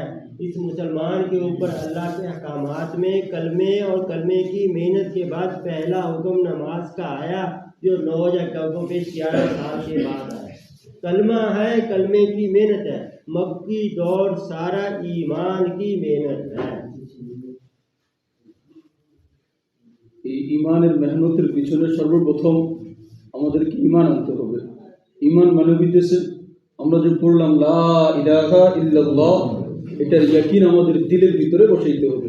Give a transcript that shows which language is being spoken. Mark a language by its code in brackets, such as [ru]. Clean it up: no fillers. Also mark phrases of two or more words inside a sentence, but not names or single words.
[ur] اس مسلمان کے اوپر اللہ کے احکامات میں کلمے اور کلمے کی محنت کے بعد پہلا حکم نماز کا آیا، جو 9 اکتوبر پہ 11 سال کے بعد آیا۔ کلمہ ہے، کلمے کی محنت ہے، مکی دور سارا ایمان کی محنت ہے۔ [bn] এই ঈমানের মেহনতের পিছনে সর্বপ্রথম আমাদেরকে ঈমান আনতে হবে। ঈমান মানে হইতেছে আমরা যে পড়লাম [ar] لا إله إلا الله, [bn] এটার ইয়াকিন আমাদের দিলের ভিতরে বসাইতে হবে।